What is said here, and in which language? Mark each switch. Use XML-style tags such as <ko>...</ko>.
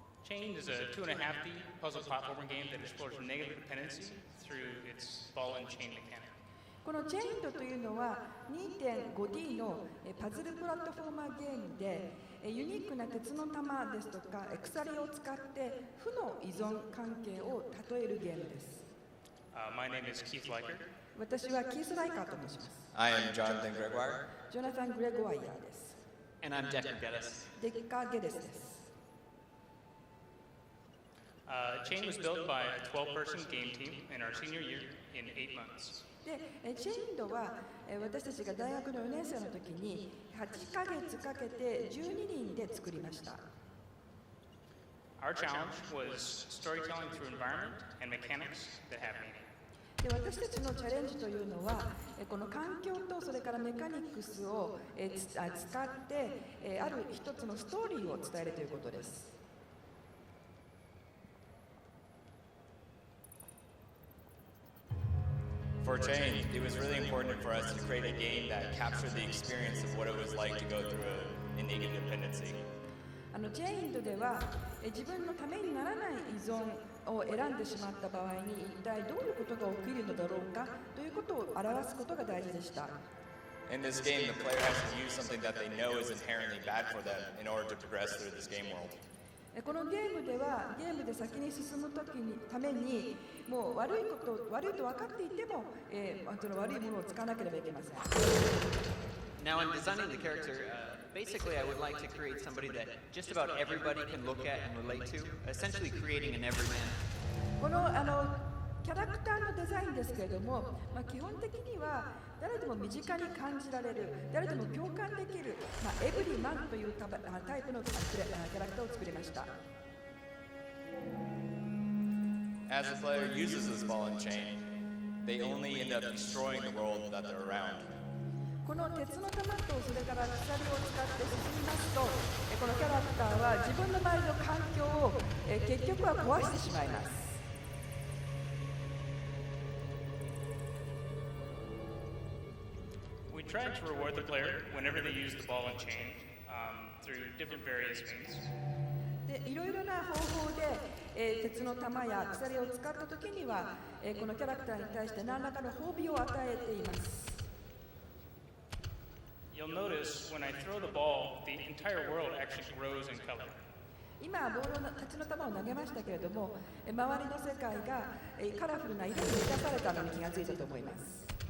<en>Chain is a 2.5D puzzle platformer game that explores negative dependency through its ball and chain mechanic.</en> <ja>このチェインドというのは 2.5D のパズルプラットフォーマーゲームでユニークな鉄の玉ですとか鎖を使って負の依存関係を例えるゲームです。</ja> <en>My name is Keith Leiker.</en> <ja>私はキース・ライカーと申します。</ja> <en>I am Jonathan Gregoire.</en> <ja>ジョナサン・グレゴワイヤーです。</ja> <en>And I'm Decker Geddes.</en> <ja>デッカー・ゲデスです。</ja> <en>Chain was built by a 12-person game team in our senior year in 8 months.</en> <ja>でチェインドは私たちが大学の4年生の時に8ヶ月かけて12人で作りました。</ja> <en>Our challenge was storytelling through environment and mechanics that have meaning.</en> <ja>で私たちのチャレンジというのはこの環境とそれからメカニクスを使ってある一つのストーリーを伝えるということです。</ja> <en>For Chain, it was really important for us to create a game that captured the experience of what it was like to go through a negative dependency.</en> <ja>チェインドでは自分のためにならない依存を選んでしまった場合に一体どういうことが起きるのだろうかということを表すことが大事でした。</ja> <en>In this game, the player has to use something that they know is inherently bad for them in order to progress through this game world.</en> <ja>このゲームではゲームで先に進むためにもう悪いと分かっていても、その悪いものを使わなければいけません。</ja> <en>Now, in designing the character, basically I would like to create somebody that just about everybody can look at and relate to, essentially creating an everyman.</en> <ja>このキャラクターのデザインですけれども、基本的には誰でも身近に感じられる、誰でも共感できる、エブリマンというタイプのキャラクターを作りました。</ja> <en>As the player uses this ball and chain, they only end up destroying the world that they're around.</en> <ja>この鉄の玉とそれから鎖を使って進みますと、このキャラクターは自分の周りの環境を結局は壊してしまいます。</ja> <en>We tried to reward the player whenever they used the ball and chain through different various means.</en> <ja>でいろいろな方法で、鉄の玉や鎖を使ったときには、このキャラクターに対して何らかの褒美を与えています。</ja> <en>You'll notice when I throw the ball, the entire world actually grows in color.</en> <ja>今鉄の玉を投げましたけれども、周りの世界がカラフルな色に満たされたのに気がついたと思います。</ja>